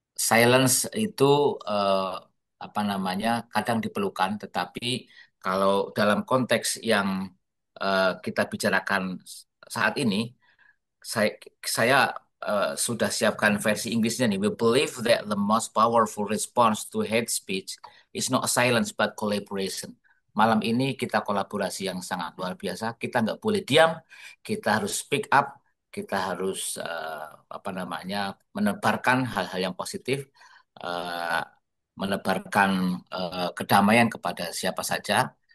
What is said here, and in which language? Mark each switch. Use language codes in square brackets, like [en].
[id] Silence itu eh, apa namanya? Kadang diperlukan, tetapi kalau dalam konteks yang kita bicarakan saat ini saya saya sudah siapkan versi Inggrisnya nih. [en] We believe that the most powerful response to hate speech is not silence but collaboration. [id] Malam ini kita kolaborasi yang sangat luar biasa. Kita nggak boleh diam. Kita harus [en] speak up. [id] Kita harus apa namanya menebarkan hal-hal yang positif, eh, menebarkan kedamaian kepada siapa saja.